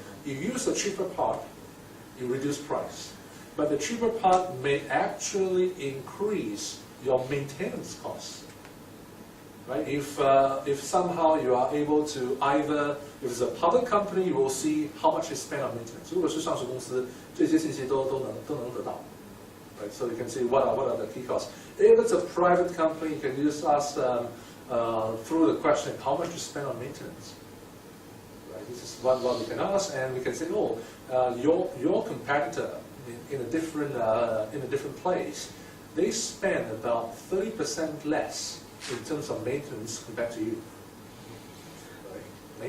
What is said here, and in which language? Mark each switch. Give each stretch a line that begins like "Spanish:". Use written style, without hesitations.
English: You use a cheaper part, you reduce price, but the cheaper part may actually increase your maintenance costs. Right? If somehow you are able to either, if it's a public company, you will see how much you spend on maintenance.
Chinese: 如果是上市公司，这些信息都能得到。
English: Right? So you can see what are the key costs. If it's a private company, you can just ask through the question how much you spend on maintenance. Right? This is what we can ask, and we can say, oh, your competitor in a different place, they spend about 30% less in terms of maintenance compared to you. Right?